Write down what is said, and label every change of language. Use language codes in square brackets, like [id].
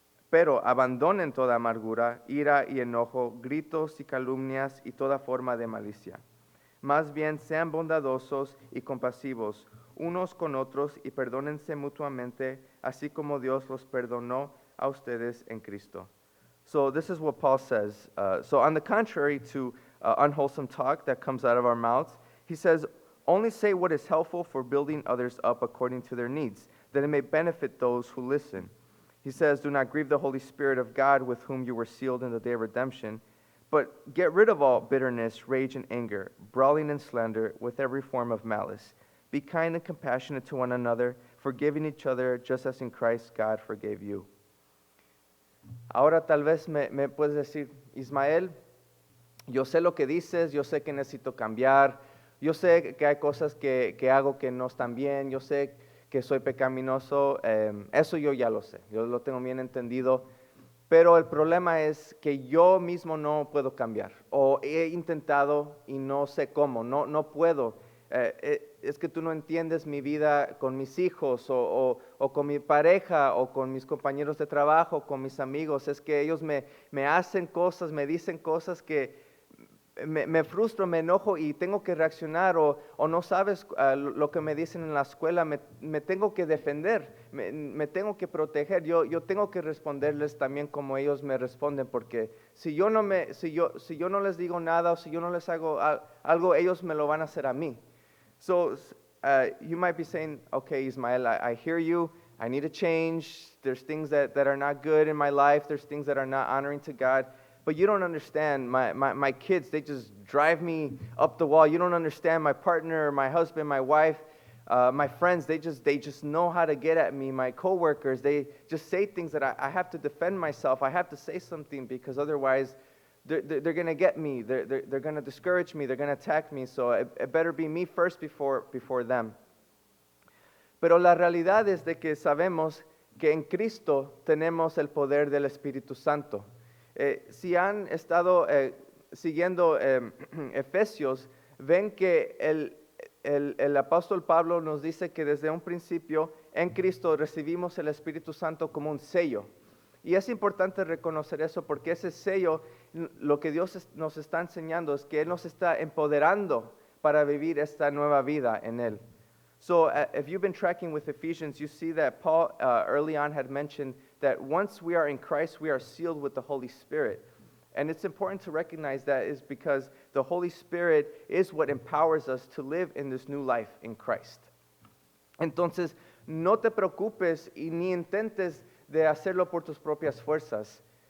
[es] Pero abandonen toda amargura, ira y enojo, gritos y calumnias y toda forma de malicia. Más bien sean bondadosos y compasivos unos con otros y perdónense mutuamente, así como Dios los perdonó a ustedes en Cristo. [en] So this is what Paul says. So on the contrary to unwholesome talk that comes out of our mouths, he says, only say what is helpful for building others up according to their needs, that it may benefit those who listen. He says, do not grieve the Holy Spirit of God with whom you were sealed in the day of redemption, but get rid of all bitterness, rage, and anger, brawling and slander with every form of malice. Be kind and compassionate to one another, forgiving each other just as in Christ God forgave you. [es] Ahora tal vez me puedes decir, Ismael, yo sé lo que dices, yo sé que necesito cambiar, yo sé que hay cosas que hago que no están bien, yo sé que soy pecaminoso, eso yo ya lo sé, yo lo tengo bien entendido, pero el problema es que yo mismo no puedo cambiar, o he intentado y no sé cómo, no puedo. Es que tú no entiendes mi vida con mis hijos o con mi pareja o con mis compañeros de trabajo, con mis amigos. Es que ellos me hacen cosas, me dicen cosas que me frustro, me enojo y tengo que reaccionar o no sabes lo que me dicen en la escuela, me tengo que defender, me tengo que proteger, yo tengo que responderles también como ellos me responden, porque si yo no les digo nada o si yo no les hago algo, ellos me lo van a hacer a mí. [en] So you might be saying, okay, Ismael, I hear you. I need to change. There's things that are not good in my life. There's things that are not honoring to God. But you don't understand. My kids, they just drive me up the wall. You don't understand. My partner, my husband, my wife, my friends, they just know how to get at me. My coworkers, they just say things that I have to defend myself. I have to say something because otherwise they're going to get me. They're going to discourage me. They're going to attack me. So it better be me first before them. [es] Pero la realidad es de que sabemos que en Cristo tenemos el poder del Espíritu Santo. Si han estado siguiendo Efesios, ven que el apóstol Pablo nos dice que desde un principio en Cristo recibimos el Espíritu Santo como un sello. Y es importante reconocer eso porque ese sello, lo que Dios nos está enseñando es que Él nos está empoderando para vivir esta nueva vida en Él. [en] So if you've been tracking with Ephesians, you see that Paul early on had mentioned that once we are in Christ, we are sealed with the Holy Spirit. And it's important to recognize that is because the Holy Spirit is what empowers us to live in this new life in Christ. [es] Entonces, no te preocupes y ni intentes de hacerlo por tus propias fuerzas.